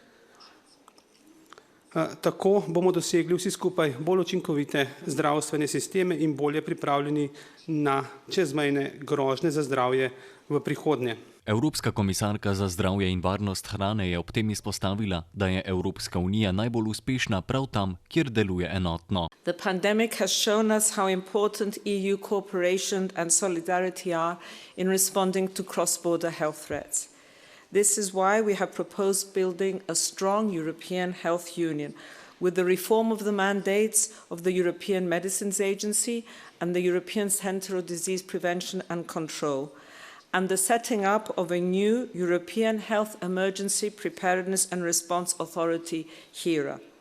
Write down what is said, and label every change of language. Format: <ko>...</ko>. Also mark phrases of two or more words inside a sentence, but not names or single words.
<sl>Tako bomo dosegli vsi skupaj bolj učinkovite zdravstvene sisteme in bolje pripravljeni na čezmejne grožnje za zdravje v prihodnje. Evropska komisarka za zdravje in varnost hrane je ob tem izpostavila, da je Evropska unija najbolj uspešna prav tam, kjer deluje enotno.</sl> <en>The pandemic has shown us how important EU cooperation and solidarity are in responding to cross-border health threats. This is why we have proposed building a strong European health union with the reform of the mandates of the European Medicines Agency and the European Centre of Disease Prevention and Control, and the setting up of a new European Health Emergency Preparedness and Response Authority, HERA.</en>